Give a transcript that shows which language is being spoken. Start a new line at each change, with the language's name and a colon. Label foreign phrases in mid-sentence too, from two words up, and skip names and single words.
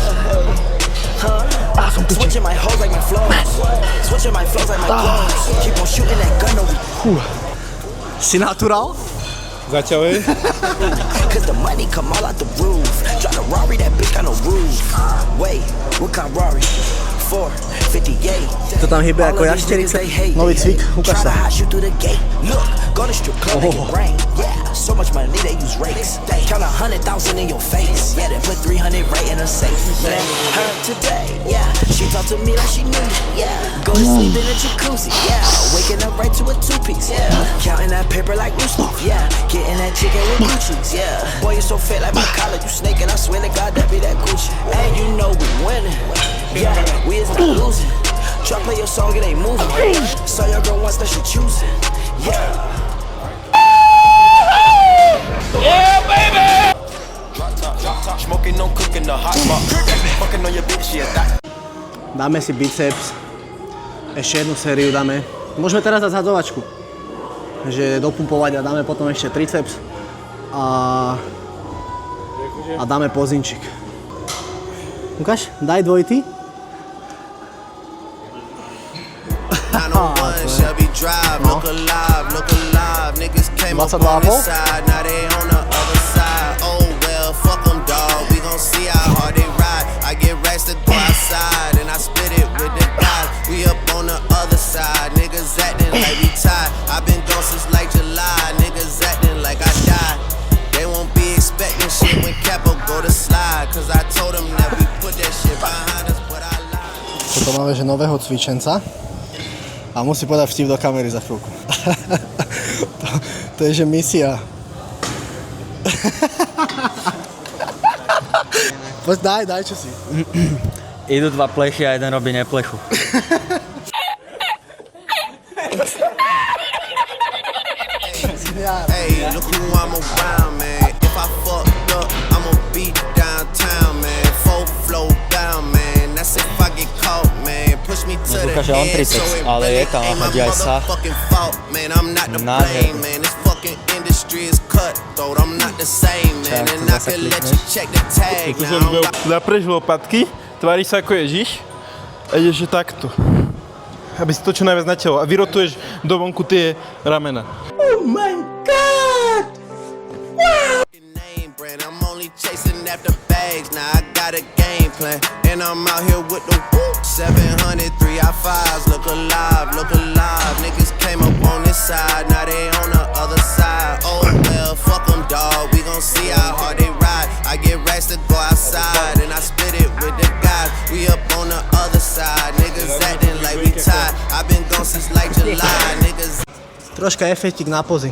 English: Switching my hoes like my flows. Switching my flows like my clothes. Keep on shooting that gun over.
Slovak: Si natural? Začali?
English: Cause the money come all out the roof. Drive the Rari, that bitch got no roof. Wait, what kind of Rari? 458.
Slovak: To tam hýbe ako jašterice. Nový cvik, ukáž sa.
English: Look, go to strip club, make it rain. Yeah, so much money they use rakes. Count 100,000 in your face. Yeah, they put 300 right in her safe. Man, her today, yeah. She talk to me like she knew me. Yeah, go to sleep in a jacuzzi. Yeah, waking up right to a two-piece. Yeah, counting that paper like Rooster. Yeah, getting that chicken with Gucci's. Yeah, boy you so fit like my collar. You snake and I swear to God that be that Gucci. And you know we winning. Yeah, we is not losing. Try play your song, it ain't moving. Saw your girl once that she choosing. Yeah. Yeah, baby! Drop top, smoking, no cooking, the hot pot. Fucking on your bitch, yeah, that.
Slovak: Dáme si biceps. Ešte jednu sériu dáme. Môžeme teraz dať zhadzovačku. Že dopumpovať a dáme potom ešte triceps. A dáme pozinčík. Ukáž, daj dvojity.
English: Shelby Drive, look alive, niggas came up on this side, now they on the other side. Oh well, fuck them dawg, we gon' see how hard they ride. I get racks to go outside, and I split it with the guys. We up on the other side, niggas acting like we tied. I've been gone since like July, niggas acting like I died. They won't be expecting shit when Capo go to slide, cause I told them that we put that shit behind us, but I lied.
Slovak: Toto máme, že nového cvičenca. A musí podať vtip do kamery za chvíľku. to je že misia. Poď daj čo si. Idú dva plechy a jeden robí neplechu.
English: Hey, look who I'm around, man. If I fucked up, I'ma be downtown, man. Full flow down, man. That's if I get caught, man. Push me to the
Slovak: Ukáže on
English: edge, so
Slovak: triceps,
English: it
Slovak: ale je
English: really
Slovak: tam,
English: ain't my
Slovak: hodí aj sa.
English: motherfucking fault, man. I'm not to blame, man. This fucking industry is cutthroat. I'm not the same, man. And I can let you check the tag now.
Slovak: Zapreš lopatky, tváriš sa ako Ježiš a ideš že takto. Aby si to čo najviac natiahol a vyrotuješ do vonku tie ramena.
English: Oh my god! I'm only chasing after bags, now I got a game plan. And I'm out here with the 700 3i5s, look alive, niggas came up on this side, now they on the other side. Oh well, fuck them dawg, we gon' see how hard they ride. I get racks to go outside, and I split it with the guys. We up on the other side, niggas acting like we tied. I've been gone since like July, niggas.
Slovak: Troška efektík na pozing.